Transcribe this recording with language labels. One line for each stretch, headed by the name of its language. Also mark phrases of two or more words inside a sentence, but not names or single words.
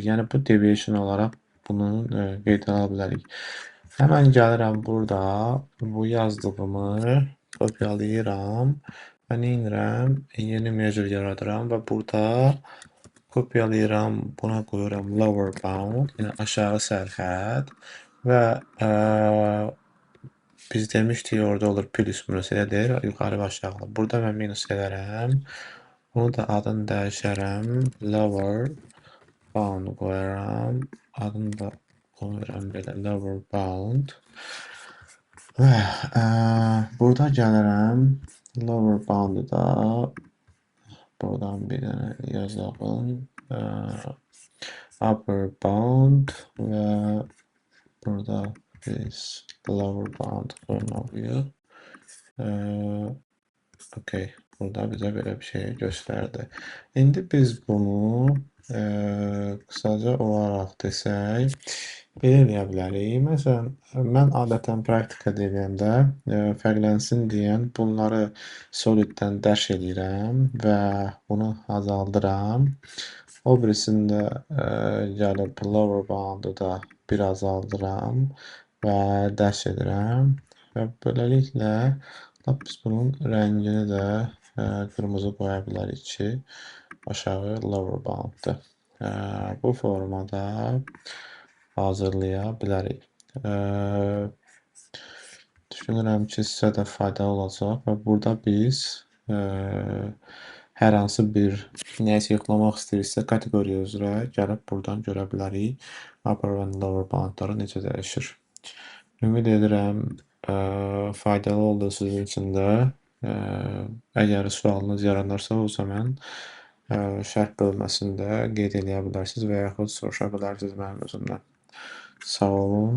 Azerbaijani: Yəni, bu deviation olaraq bunu qeyd ala bilərik. Həmən gəlirəm burada, bu yazdığımı kopyalayıram və nə edirəm? Yeni measure yaradıram və burada kopyalayıram, buna qoyuram
English: lower bound,
Azerbaijani: yəni aşağı sərhəd və biz demişdik orada olur plus minus elədir, yuxarı və aşağı. Burada mən minus edərəm. Bunu da adını dəyişərəm.
English: Lower bound
Azerbaijani: qoyaram. Adını da qoyuram belə
English: lower bound.
Azerbaijani: Və burada gəlirəm.
English: Lower bound-u
Azerbaijani: da buradan bir dənə yazalım.
English: Upper bound
Azerbaijani: və burada biz
English: lower bound
Azerbaijani: qoymalıyıq. Okay, burada bizə belə bir şey göstərdi. İndi biz bunu qısaca olaraq desək, belə eləyə bilərik. Məsələn, mən adətən praktika deyəndə fərqlənsin deyən bunları soliddən dəş edirəm və bunu azaldıram. O birisində gəlib
English: lower bound-u
Azerbaijani: da bir azaldıram və dəş edirəm və beləliklə biz bunun rəngini də qırmızı qoya bilərik ki, aşağı
English: lower bound-dır.
Azerbaijani: Bu formada hazırlaya bilərik. Düşünürəm ki, sizə də faydalı olacaq və burada biz hər hansı bir nəyisə yoxlamaq istəyirsə, kateqoriya üzrə gəlib buradan görə bilərik. Upper və
English: lower bound-ları
Azerbaijani: necə dəyişir. Ümid edirəm, faydalı oldu sizin üçün də. Əgər sualınız yaranırsa, o zaman şərh bölməsində qeyd edə bilərsiniz və yaxud soruşa bilərsiniz mənim özümdən.